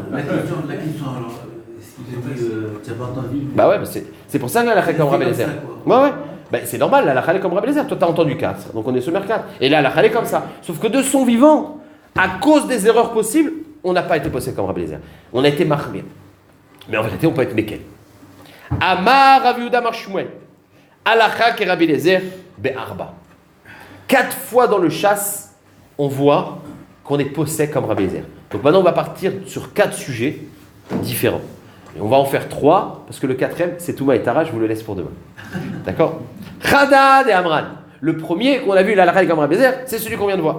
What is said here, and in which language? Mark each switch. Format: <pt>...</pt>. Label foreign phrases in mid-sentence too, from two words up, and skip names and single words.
<fr>La question alors, est-ce qu'il dit tu n'as pas entendu? Bah ouais, c'est pour ça que la halakha est comme Rabbi Eliezer. Ouais. Bah, c'est normal, la halakha est comme Rabbi Eliezer. Toi, tu as entendu 4, donc on est sur 4. Et là, la halakha est comme ça. Sauf que de son vivant, à cause des erreurs possibles, on n'a pas été posé comme Rabbi Eliezer. On a été mahmir. Mais en vérité, on peut être mekel.</fr> <he>אמר רב יהודה אמר שמואל הלכה כרבי אליעזר בארבע.</he> <fr>4 fois dans le chasse, on voit qu'on est possède comme Rabbi Eliezer. Donc maintenant, on va partir sur 4 sujets différents. Et on va en faire 3, parce que le 4e, c'est Touma et Tara, je vous le laisse pour demain. D'accord? Hadad et Amran. Le premier qu'on a vu, l'halakha comme Rabbi Eliezer, c'est celui qu'on vient de voir.</fr>